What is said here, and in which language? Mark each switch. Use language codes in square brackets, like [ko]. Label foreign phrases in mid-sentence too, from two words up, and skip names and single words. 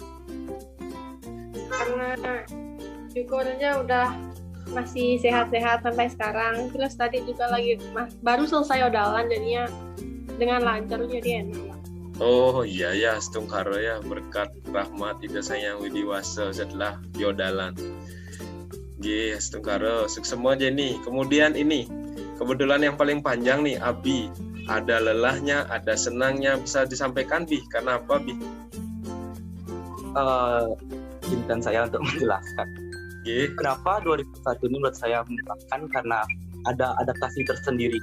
[id] Karena syukurnya udah masih sehat-sehat sampai sekarang. Terus tadi juga lagi baru selesai odalan, jadinya dengan lancar, jadi enak. Oh iya ya, setungkaro ya, berkat rahmat Ida Sayang Widiwasa setelah diodalan. Ye, setungkaro, sukses semua Jenny. Kemudian ini, kebetulan yang paling panjang nih, Abi. Ada lelahnya, ada senangnya, bisa disampaikan Bi, karena apa Bi? Izinkan saya untuk menjelaskan. Kenapa 2021 ini menurut saya menyenangkan, karena ada adaptasi tersendiri.